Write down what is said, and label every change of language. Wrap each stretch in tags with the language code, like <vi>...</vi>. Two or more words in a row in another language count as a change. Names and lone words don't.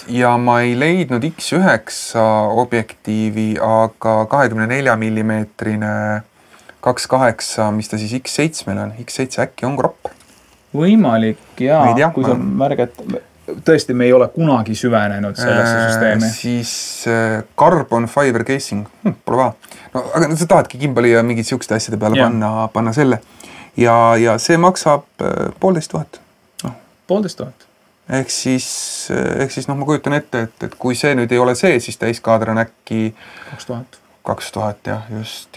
<et>Ja ma ei leidnud X9 objektiivi, aga 24 mm 2.8, mis ta siis X7 on. X7 äkki on kropp. Võimalik ja kui sa märgad, tõesti me ei ole kunagi süvenenud sellesse süsteemi.</et> <en>Siis carbon fiber casing,</en> <et>pole vaja. No, aga sa tahadki gimbali ja mingid siuksed asjade peale panna selle. Ja see maksab 1500. 1500. Ehk siis ma kujutan ette, et kui see nüüd ei ole see, siis täiskaader on äkki 2000 jah, just.</et>